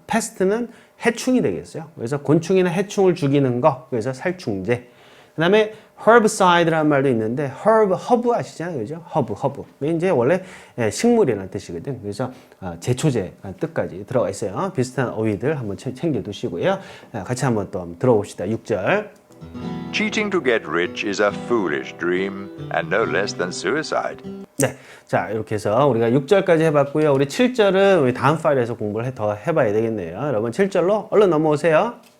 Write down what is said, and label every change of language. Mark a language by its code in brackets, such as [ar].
[ko] pest는 해충이 되겠어요. 그래서 곤충이나 해충을 죽이는 거, 그래서 살충제. 그 다음에 herbicide라는 말도 있는데, 허브 아시잖아요. 그죠? 허브. 이제 원래 식물이라는 뜻이거든. 그래서 제초제라는 뜻까지 들어가 있어요. 비슷한 어휘들 한번 챙겨 두시고요. 같이 한번 또 들어봅시다. 6절. [en] Cheating to get rich is a foolish dream and no less than suicide. [ko] 네. 자, 이렇게 해서 우리가 6절까지 해봤고요. 우리 7절은 우리 다음 파일에서 공부를 더 해봐야 되겠네요. 여러분 7절로 얼른 넘어오세요.